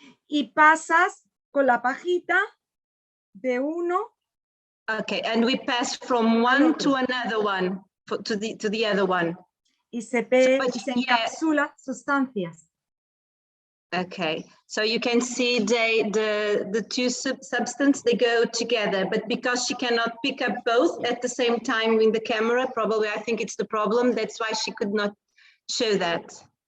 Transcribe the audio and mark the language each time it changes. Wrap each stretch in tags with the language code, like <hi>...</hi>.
<es>Y pasas con la pajita de uno.</es> <en>Okay, and we pass from one to another one, to the other one.</en> <es>Y se encapsula sustancias.</es> <en>Okay, so you can see the two substances, they go together, but because she cannot pick up both at the same time in the camera, probably I think it's the problem. That's why she could not show that.</en>